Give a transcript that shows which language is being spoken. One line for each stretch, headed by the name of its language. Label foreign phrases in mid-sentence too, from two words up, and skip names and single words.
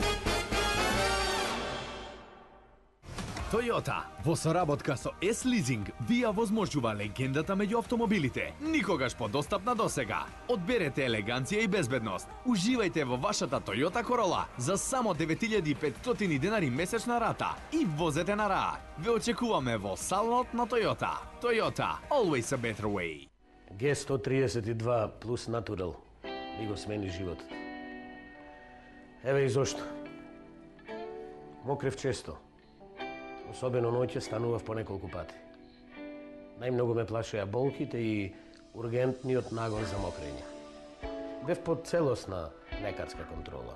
Macedonian: Toyota, во соработка со S-Leasing, ви ја возможува легендата меѓу автомобилите. Никогаш подостапна досега. Одберете елеганција и безбедност. Уживајте во вашата Toyota Corolla за само 9500 денари месечна рата и возете на РА. Ве очекуваме во салонот на Toyota.
English: Toyota, always a better way.
Macedonian: G132 плюс Natural ми го смени животот. Еве и зошто. Мокрев често. Особено ноќе станував по неколку пати. Најмногу ме плашеа болките и ургентниот нагон за мокрење. Бев под целосна лекарска контрола.